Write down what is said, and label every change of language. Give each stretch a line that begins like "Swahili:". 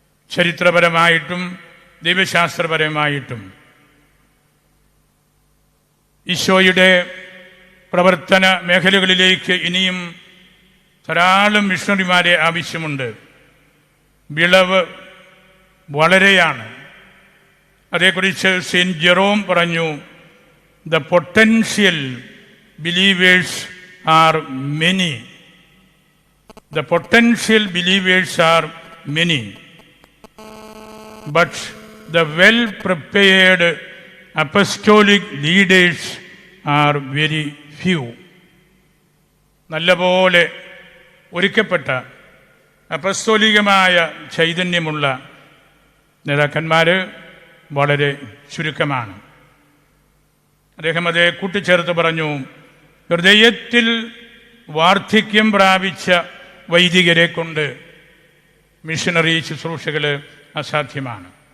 Malayalam: ചരിത്രപരമായിട്ടും ദൈവശാസ്ത്രപരമായിട്ടും ഈശോയുടെ പ്രവർത്തന മേഖലകളിലേക്ക് ഇനിയും ധാരാളം മിഷണറിമാരെ ആവശ്യമുണ്ട്. വിളവ് വളരെയാണ്. അതേക്കുറിച്ച് സെയിൻറ്റ് ജെറോം പറഞ്ഞു,
English: The potential believers are many. The potential believers are many, but the well-prepared apostolic leaders are very few.
Malayalam: നല്ലപോലെ ഒരുക്കപ്പെട്ട അപ്പസ്തോലികമായ ചൈതന്യമുള്ള നേതാക്കന്മാർ വളരെ ചുരുക്കമാണ്. അദ്ദേഹം അതേ കൂട്ടിച്ചേർത്ത് പറഞ്ഞു, ഹൃദയത്തിൽ വാർദ്ധക്യം പ്രാപിച്ച വൈദികരെ കൊണ്ട് മിഷനറി ശുശ്രൂഷകൾ അസാധ്യമാണ്.